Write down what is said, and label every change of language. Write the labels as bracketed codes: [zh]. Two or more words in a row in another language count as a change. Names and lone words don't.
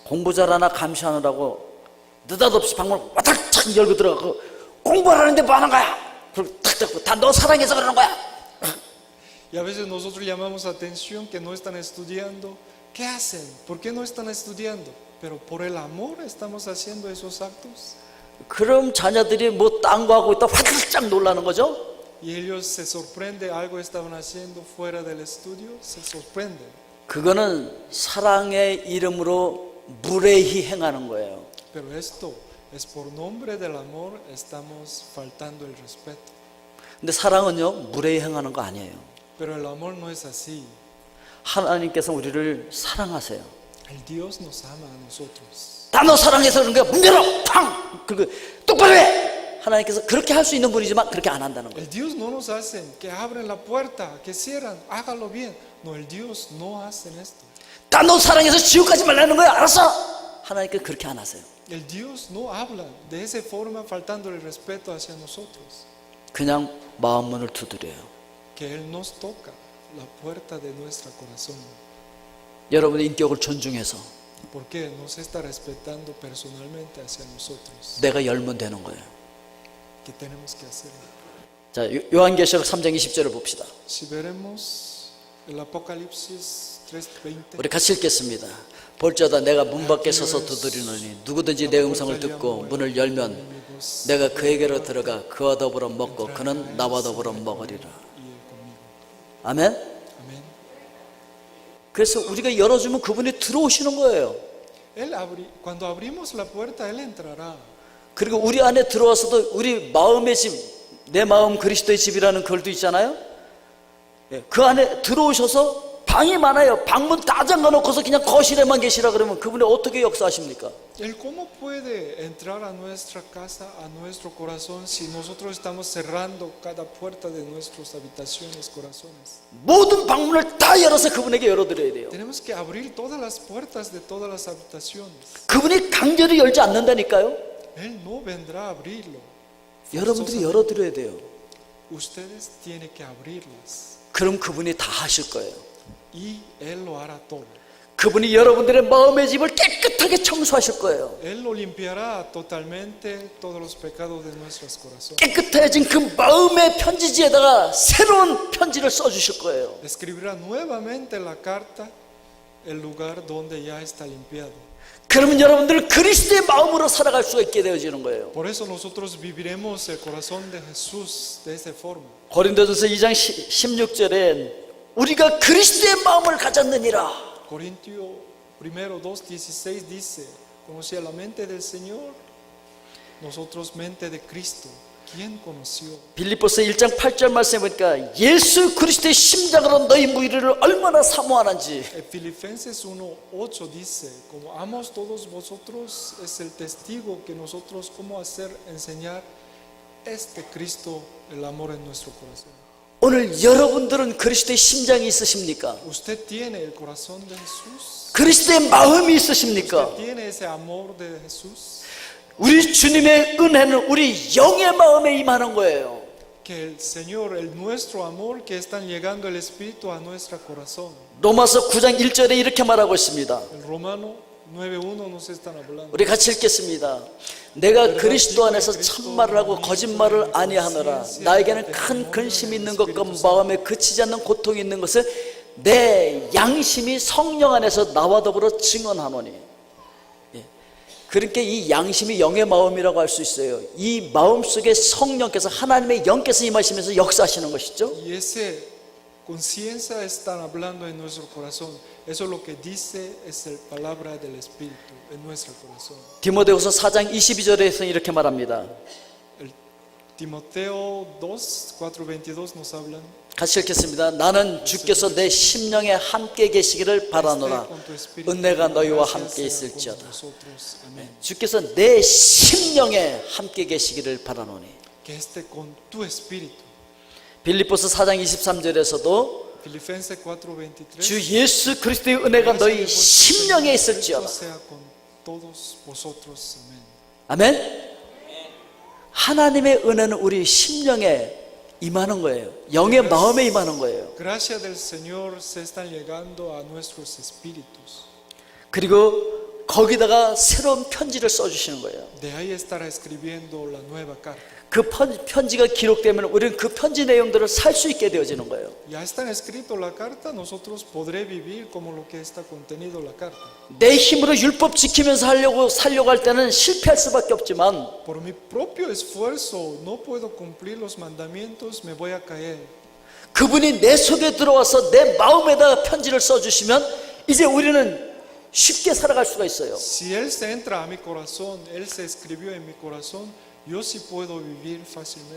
[ko] 공부 잘하나 감시하느라고 느닷없이 방문을 와탁탁 열고 들어가고 공부하라는데 뭐 하는 거야? 그리고 탁 닫고 다 너 사랑해서 그러는 거야. [es] Y a veces nosotros llamamos atención que no están estudiando. ¿Qué hacen? ¿Por qué no están estudiando? Pero por el amor estamos haciendo esos actos. [ko] 그럼 자녀들이 뭐 딴 거 하고 있다 화들짝 놀라는 거죠. [es] Y ellos se sorprenden algo estaban haciendo fuera del estudio, se sorprenden. [ko] 그거는 사랑의 이름으로 무례히 행하는 거예요. [es] Pero esto es por nombre del amor estamos faltando el respeto. [ko] 근데 사랑은요 무례히 행하는 거 아니에요. [es] Pero el amor no es así. [ko] 하나님께서 우리를 사랑하세요. [es] El Dios nos ama a nosotros. [ko] 다 너 사랑해서 그런 거야. 문 열어! 팡! 그리고 똑바로 해! 하나님께서 그렇게 할 수 있는 분이지만 그렇게 안 한다는 거예요. [es] El Dios no nos hace que abren la puerta, que cierran, hágalo bien. No, el Dios no hace esto. [ko] 다 너 사랑해서 지옥 가지 말라는 거야. 알았어? 하나님께서 그렇게 안 하세요. [es] El Dios no habla de esa forma faltando el respeto hacia nosotros. [ko] 그냥 마음 문을 두드려요. [es] Que Él nos toca la puerta de nuestro corazón. [ko] 여러분의 인격을 존중해서 [es] Porque nos está respetando personalmente hacia nosotros. [ko] 내가 열면 되는 거예요. [es] ¿Qué tenemos que hacer? [ko] 자, 요한계시록 3장 20절을 봅시다. [es] Si veremos el Apocalipsis 3:20. [ko] 우리 같이 읽겠습니다. 볼지어다 내가 문 밖에 서서 두드리노니 누구든지 내 음성을 듣고 문을 열면 내가 그에게로 들어가 그와 더불어 먹고 그는 나와 더불어 먹으리라. 아멘. [es] Amén. [ko] 그래서 우리가 열어주면 그분이 들어오시는 거예요. [es] Cuando abrimos la puerta, Él entrará. [ko] 그리고 우리 안에 들어와서도 우리 마음의 집, 내 마음 그리스도의 집이라는 글도 있잖아요. 그 안에 들어오셔서 방이 많아요. 방문 다 잠가놓고서 그냥 거실에만 계시라 그러면 그분이 어떻게 역사하십니까? [es] Él cómo puede entrar a nuestra casa, a nuestro corazón, si nosotros estamos cerrando cada puerta de nuestras habitaciones, corazones. [ko] 모든 방문을 다 열어서 그분에게 열어드려야 돼요. [es] Tenemos que abrir todas las puertas de todas las habitaciones. [ko] 그분이 강제로 열지 않는다니까요. [es] Él no vendrá a abrirlo. [ko] 여러분들이 열어드려야 돼요. [es] Ustedes tienen que abrirlas. [ko] 그럼 그분이 다 하실 거예요. [es] Y Él lo hará todo. [ko] 그분이 여러분들의 마음의 집을 깨끗하게 청소하실 거예요. [es] Él lo limpiará totalmente todos los pecados de nuestros corazones. [ko] 깨끗해진 그 마음의 편지지에다가 새로운 편지를 써주실 거예요. [es] Escribirá nuevamente la carta, el lugar donde ya está limpiado. [ko] 그러면 여러분들은 그리스도의 마음으로 살아갈 수가 있게 되어지는 거예요. [es] Por eso nosotros viviremos el corazón de Jesús de esa forma. [ko] 고린도전서 2장 16절에 우리가 그리스도의 마음을 가졌느니라. [es] Corintios 1:2:16 dice, conocía la mente del Señor, nosotros mente de Cristo. ¿Quién conoció? [ko] 빌립보서 1장 8절 말씀에 보니까 예수 그리스도의 심장으로 너희 무리를 얼마나 사모하는지. [es] Filipenses 1:8 dice, como amos todos vosotros, es el testigo que nosotros cómo hacer enseñar este Cristo el amor en nuestro corazón. [ko] 오늘 여러분들은 그리스도의 심장이 있으십니까? [es] Usted tiene el corazón de Jesús. [ko] 그리스도의 마음이 있으십니까? [es] Usted tiene ese amor de Jesús. [ko] 우리 주님의 은혜는 우리 영의 마음에 임하는 거예요. [es] Que el Señor, el nuestro amor, que están llegando el Espíritu a nuestro corazón. [ko] 로마서 9장 1절에 이렇게 말하고 있습니다. [es] El Romano 9:1 nos están hablando. [ko] 우리 같이 읽겠습니다. 내가 그리스도 안에서 참말을 하고 거짓말을 아니하노라. 나에게는 큰 근심이 있는 것과 마음에 그치지 않는 고통이 있는 것을 내 양심이 성령 안에서 나와 더불어 증언하노니. 그러니까 이 양심이 영의 마음이라고 할 수 있어요. 이 마음 속에 성령께서 하나님의 영께서 임하시면서 역사하시는 것이죠. [es] Y ese conciencia están hablando en nuestro corazón. Eso es lo que dice es la palabra del Espíritu en nuestro corazón. [ko] 디모데후서 4장 22절에서 이렇게 말합니다. [es] El Timoteo 2:4-22 nos hablan. [ko] 같이 읽겠습니다. 나는 주께서 내 심령에 함께 계시기를 바라노라. 은혜가 너희와 함께 있을지어다. 주께서 내 심령에 함께 계시기를 바라노니. [es] Que esté con tu espíritu. [ko] 빌립보서 4장 23절에서도 [es] Filipenses 4:23. [ko] 주 예수 그리스도의 은혜가 너희 심령에 있을지어다. [es] sea con todos vosotros. Amén. [ko] 아멘. 하나님의 은혜는 우리 심령에 임하는 거예요. 영의 마음에 임하는 거예요. [es] Gracias del Señor se están llegando a nuestros espíritus. [ko] 그리고 거기다가 새로운 편지를 써주시는 거예요. [es] De ahí estará escribiendo la nueva carta. [ko] 그 편지가 기록되면 우리는 그 편지 내용들을 살 수 있게 되어지는 거예요. [es] Ya está escrito la carta, nosotros podré vivir como lo que está contenido la carta. [ko] 내 힘으로 율법 지키면서 살려고 할 때는 실패할 수밖에 없지만 [es] Por mi propio esfuerzo no puedo cumplir los mandamientos, me voy a caer. [ko] 그분이 내 속에 들어와서 내 마음에다 편지를 써주시면 이제 우리는 쉽게 살아갈 수가 있어요. [es] Si Él se entra a mi corazón, Él se escribió en mi corazón, yo sí puedo vivir fácilmente.